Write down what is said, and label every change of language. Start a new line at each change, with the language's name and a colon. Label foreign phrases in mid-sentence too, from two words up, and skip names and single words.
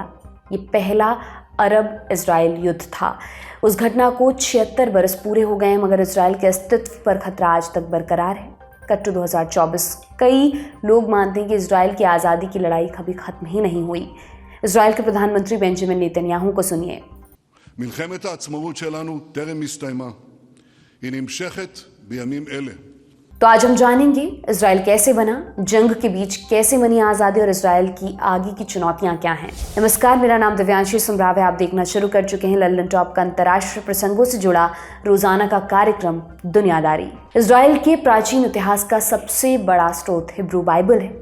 Hindi: ये पहला अरब इजराइल युद्ध था। उस घटना को 76 बरस पूरे हो गए हैं, मगर इजराइल के अस्तित्व पर खतरा आज तक बरकरार है। कट्टू 2024 कई लोग मानते हैं कि इजराइल की आज़ादी की लड़ाई कभी खत्म ही नहीं हुई। इजराइल के प्रधानमंत्री बेंजामिन नेतन्याहू को सुनिए।
Hebrew: מלחמת העצמאות שלנו טרם הסתיימה. היא נמשכת בימים אלה.
Hindi: तो आज हम जानेंगे इजराइल कैसे बना, जंग के बीच कैसे बनी आज़ादी और इजराइल की आगे की चुनौतियां क्या हैं। नमस्कार, मेरा नाम दिव्यांशी सुमराव है। आप देखना शुरू कर चुके हैं लल्लन टॉप का अंतर्राष्ट्रीय प्रसंगों से जुड़ा रोजाना का कार्यक्रम दुनियादारी। इजराइल के प्राचीन इतिहास का सबसे बड़ा स्रोत हिब्रू बाइबल है।